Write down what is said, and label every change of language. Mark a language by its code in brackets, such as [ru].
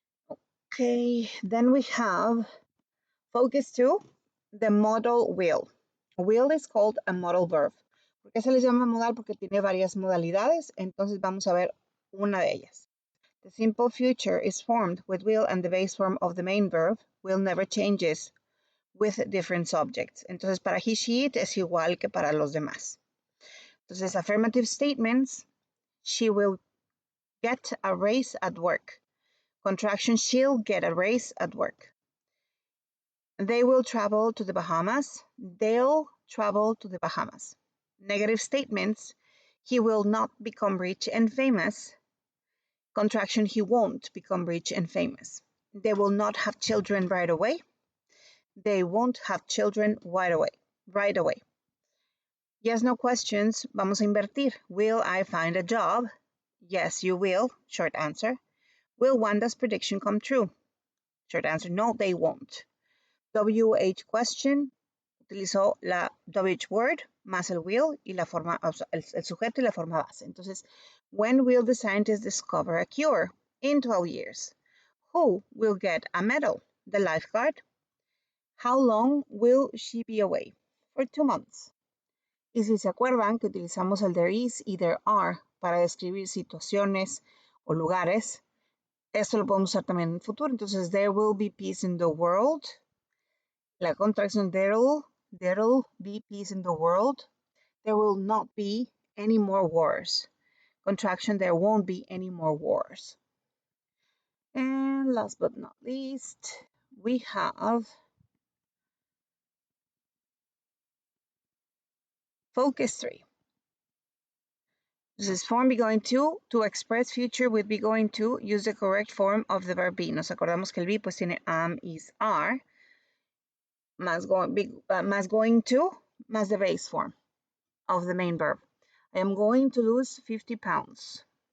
[en] Okay, then we have focus 2, the modal will. Will is called a modal verb. [es] ¿Por qué se les llama modal? Porque tiene varias modalidades, entonces vamos a ver una de ellas. [en] The simple future is formed with will and the base form of the main verb will never changes with different subjects. [es] Entonces para he, she, it es igual que para los demás. [en] Entonces affirmative statements, she will get a raise at work. Contraction, she'll get a raise at work. They will travel to the Bahamas. They'll travel to the Bahamas. Negative statements, he will not become rich and famous. Contraction, he won't become rich and famous. They will not have children right away. They won't have children right away. Yes, no questions. [es] Vamos a invertir. [en] Will I find a job? Yes, you will. Short answer. Will Wanda's prediction come true? Short answer, no, they won't. [es] WH question, utilizó la WH word más el will y la forma, o sea, el sujeto y la forma base. [en] Entonces, when will the scientists discover a cure? In 12 years. Who will get a medal? The lifeguard. How long will she be away? For 2 months. [es] Y si se acuerdan que utilizamos el there is y there are para describir situaciones o lugares, esto lo podemos usar también en el futuro. [en] Entonces, there will be peace in the world. [es] La contracción, [en] there'll be peace in the world. There will not be any more wars. Contraction, there won't be any more wars. And last but not least, we have focus 3. This is form be going to express future with be going to, use the correct form of the verb be. [es] Nos acordamos que el be pues tiene am, is, are, más going to, más the base form of the main verb. [en] I am going to lose 50 pounds.